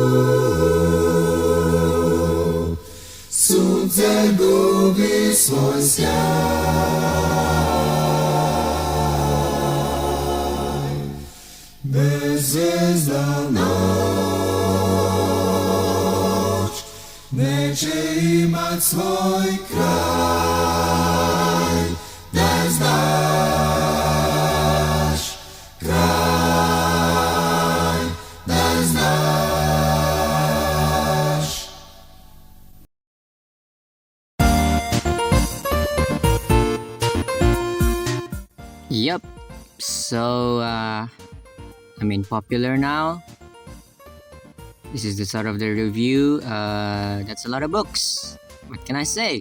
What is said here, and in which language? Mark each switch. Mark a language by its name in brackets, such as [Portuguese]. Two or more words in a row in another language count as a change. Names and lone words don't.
[Croatian] sunce gubi svoj sjaj bezvezda noć neće imat svoj kraj, da znaš kraj, da znaš. [English] Yup. So, popular now. This is the start of the review. That's a lot of books. What can I say?